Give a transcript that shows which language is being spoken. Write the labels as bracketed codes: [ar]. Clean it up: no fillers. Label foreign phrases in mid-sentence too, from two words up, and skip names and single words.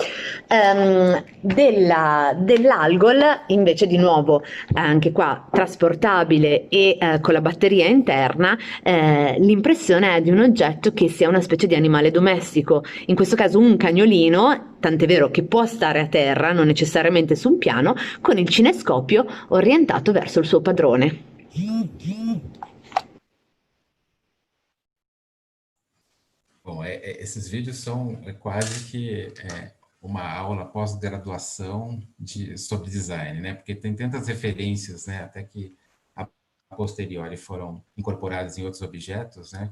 [it] Dell'Algol invece, di nuovo anche qua trasportabile e con la batteria interna, l'impressione è di un oggetto che sia una specie di animale domestico, in questo caso un cagnolino, tant'è vero che può stare a terra, non necessariamente su un piano, con il cinescopio orientato verso il suo padrone. [pt] Bom, esses vídeos são quase que uma aula pós-graduação sobre design, né? Porque tem tantas referências, né? Até que [la] a posteriori [pt] foram incorporadas em outros objetos, né?